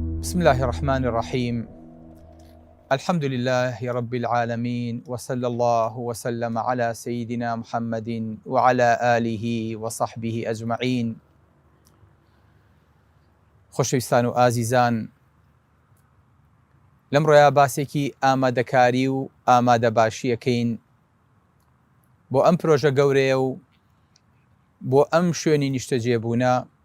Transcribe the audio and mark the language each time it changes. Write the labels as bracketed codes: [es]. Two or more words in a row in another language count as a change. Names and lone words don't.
[ar] بسم الله الرحمن الرحيم. الحمد لله رب العالمين، وصلى الله وسلم على سيدنا محمد وعلى آله وصحبه أجمعين. [ckb] خۆشەویستان و ئازیزان، لەمڕۆیە باسێکی ئامادەکاری و ئامادەباشیەکەین بۆ ئەم پرۆژە گەورەیە و بۆ ئەم شوێنی نیشتەجێبوونە.